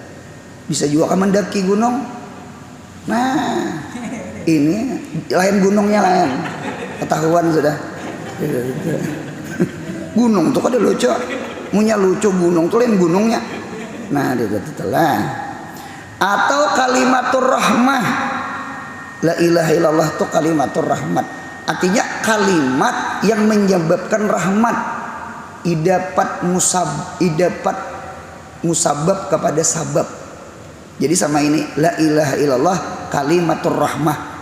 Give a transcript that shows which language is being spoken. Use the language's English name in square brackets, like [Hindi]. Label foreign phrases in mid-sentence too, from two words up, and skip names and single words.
[Indonesian] Bisa juga kan mendaki gunung. Nah, ini lain gunungnya lain. [Banjar] Ketahuan sudah. Gunung tuh kada lucu. Munya lucu gunung tuh lain gunungnya. Nah, ditelah. Atau [Arabic] kalimatur rahmah. La ilaha illallah [Indonesian] itu [Arabic] kalimatur rahmat. [Indonesian] Artinya kalimat yang menyebabkan rahmat. Idapat musabab kepada sabab. Jadi sama ini [Arabic] la ilaha illallah kalimatur rahmah.